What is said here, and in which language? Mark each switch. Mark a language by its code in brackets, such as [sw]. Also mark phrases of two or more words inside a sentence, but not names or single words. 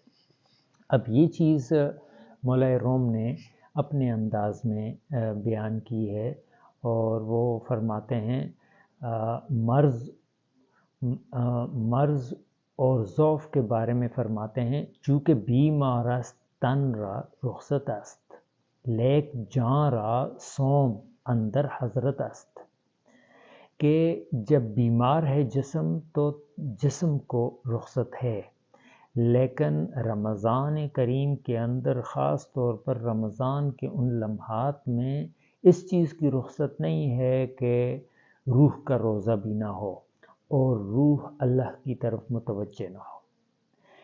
[ur] اب یہ چیز مولائے روم نے اپنے انداز میں بیان کی ہے، اور وہ فرماتے ہیں مرض اور ضعف کے بارے میں فرماتے ہیں، [fa] چونکہ بیمار است تن را رخصت است، لیک جان را سوم اندر حضرت است، [ur] کہ جب بیمار ہے جسم تو جسم کو رخصت ہے، لیکن رمضان کریم کے اندر، خاص طور پر رمضان کے ان لمحات میں، اس چیز کی رخصت نہیں ہے کہ روح کا روزہ بھی نہ ہو اور روح اللہ کی طرف متوجہ نہ ہو۔